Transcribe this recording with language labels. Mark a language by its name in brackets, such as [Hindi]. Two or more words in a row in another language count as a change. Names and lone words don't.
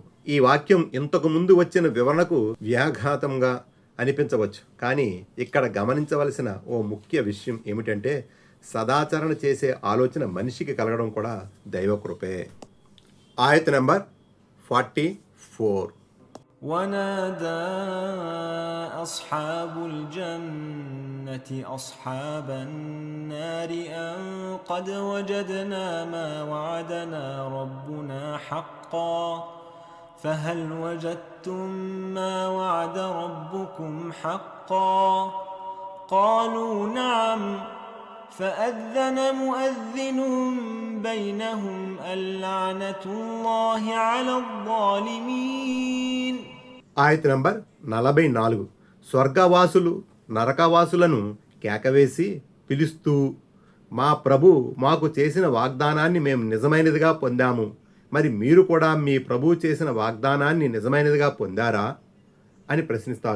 [Telugu] ఈ వాక్యం ఇంతకు ముందు వచ్చిన వివరణకు వ్యాఘాతంగా అనిపించవచ్చు, కానీ ఇక్కడ గమనించవలసిన ఓ ముఖ్య విషయం ఏమిటంటే సదాచరణ చేసే ఆలోచన మనిషికి కలగడం కూడా దైవకృపే. ఆయత్ నెంబర్ 44. [Arabic] ونادى أصحاب الجنة أصحاب النار أن قد وجدنا ما وعدنا ربنا حقا فهل وجدتم ما وعد ربكم حقا قالوا نعم فأذن مؤذن بينهم اللعنة الله على الظالمين. [Telugu] ఆయత్ నంబర్ 44. స్వర్గవాసులు నరకవాసులను కేకవేసి పిలుస్తూ, మా ప్రభు మాకు చేసిన వాగ్దానాన్ని మేము నిజమైనదిగా పొందాము, మరి మీరు కూడా మీ ప్రభు చేసిన వాగ్దానాన్ని నిజమైనదిగా పొందారా అని ప్రశ్నిస్తారు.